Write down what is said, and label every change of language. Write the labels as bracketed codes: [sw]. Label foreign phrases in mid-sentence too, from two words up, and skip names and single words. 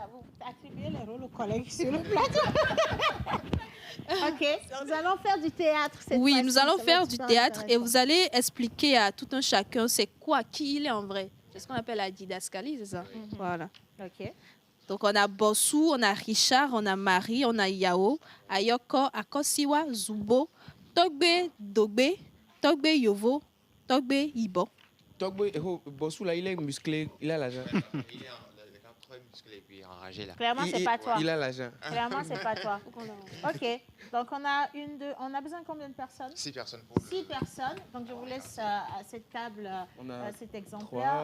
[fr] Vous attribuez les rôles aux collègues sur le plateau. OK, nous allons faire du théâtre cette Oui, fois-ci. nous allons Ça va faire être du super théâtre et intéressant. vous allez expliquer à tout un chacun c'est quoi, qui il est en vrai. C'est ce qu'on appelle la didascalie, c'est ça? Voilà. OK. Donc on a Bossou, on a Richard, on a Marie, on a Yao, Ayoko, Akosiwa, Zubo, Togbe, Dogbe, Togbe Yovo, Togbe Ibo. Togbe, Bossou, là, il est musclé, il a l'argent. Il est très musclé et puis enragé là. Clairement, c'est pas toi. Il a l'argent. Clairement, c'est pas toi. OK. Donc, on a besoin de combien de personnes? 6 personnes. 6 personnes. Donc, je vous laisse à cette table On a cet exemplaire,